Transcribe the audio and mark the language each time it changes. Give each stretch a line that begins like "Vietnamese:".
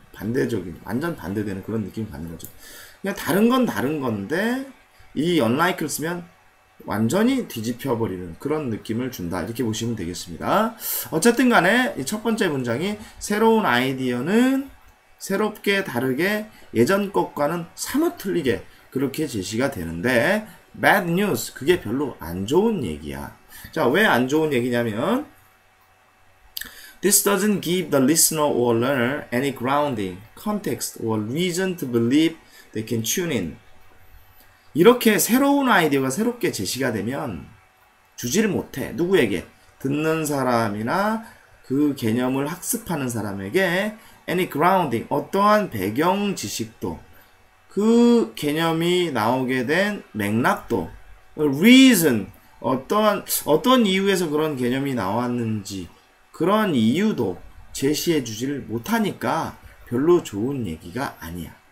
Korean: 반대적인, 완전 반대되는 그런 느낌을 받는 거죠. 그냥 다른 건 다른 건데 이 unlike를 쓰면 완전히 뒤집혀 버리는 그런 느낌을 준다 이렇게 보시면 되겠습니다. 어쨌든 간에 이 첫 번째 문장이 새로운 아이디어는 새롭게 다르게 예전 것과는 사뭇 틀리게 그렇게 제시가 되는데
English: bad news,
Korean: 그게 별로 안 좋은 얘기야. 자, 왜 안 좋은 얘기냐면
English: This doesn't give the listener or learner any grounding, context, or reason to believe they can tune in.
Korean: 이렇게 새로운 아이디어가 새롭게 제시가 되면 주지를 못해. 누구에게? 듣는 사람이나 그 개념을 학습하는 사람에게
English: any grounding,
Korean: 어떠한 배경 지식도, 그 개념이 나오게 된 맥락도, reason, 어떤 이유에서 그런 개념이 나왔는지 그런 이유도 제시해 주지를 못하니까 별로 좋은 얘기가 아니야.